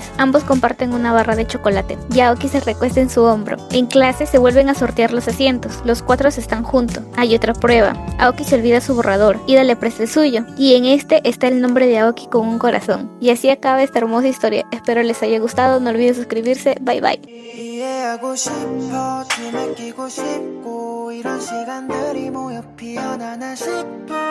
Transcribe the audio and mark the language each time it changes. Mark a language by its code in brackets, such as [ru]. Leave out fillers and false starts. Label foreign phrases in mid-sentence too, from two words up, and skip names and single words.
[es] Ambos comparten una barra de chocolate, y Aoki se recuesta en su hombro. En clase se vuelven a sortear los asientos, los cuatro están juntos. Hay otra prueba, Aoki se olvida su borrador, Ida le presta el suyo, y en este está el nombre de Aoki con un corazón. Y así acaba esta hermosa historia. Espero les haya gustado, no olviden suscribirse, [en] bye bye. [ko] 이해하고 싶어 좀 아끼고 싶고 이런 시간들이 모여 피어나나 싶어